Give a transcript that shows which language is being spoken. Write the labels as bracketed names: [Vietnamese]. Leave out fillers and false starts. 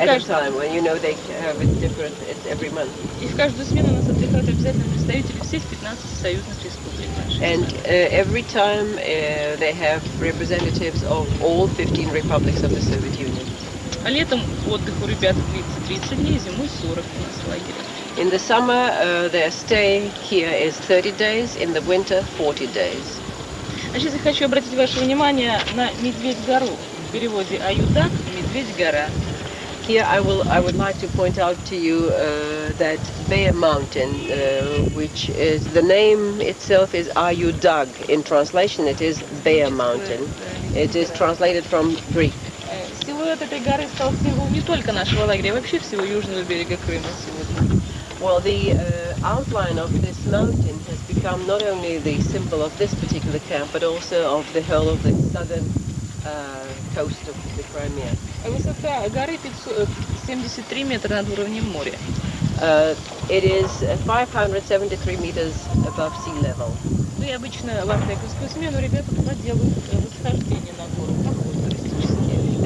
[English] At a time, when you know they have it different, it's every month. [Russian] И в каждую смену у нас отдыхают обязательно представители всех 15 союзных республик нашей. [English] And every time they have representatives of all 15 republics of the Soviet Union. [Russian] А летом отдых у ребят длится 30 дней, зимой 40 у нас в лагере. [English] In the summer, their stay here is 30 days. In the winter, 40 days. [Russian] А сейчас я хочу обратить ваше внимание на Медведь-гору. В переводе «Аюдак» – Медведь-гора. [English] Here I would like to point out to you that Bear Mountain, which is the name itself is Ayudag. In translation, it is Bear Mountain. It is translated from Greek. [Russian] Силуэт этой горы стал символом не только нашего лагеря, а вообще всего южного берега Крыма сегодня. [English] Well, the outline of this mountain has become not only the symbol of this particular camp, but also of the whole of the southern coast of the Crimea. [Russian] Высота горы 73 метра над уровнем моря. [English] It is 573 meters above sea level. [Russian] Ну и обычно в артековскую смену ребята туда делают восхождение на гору, поход туристический.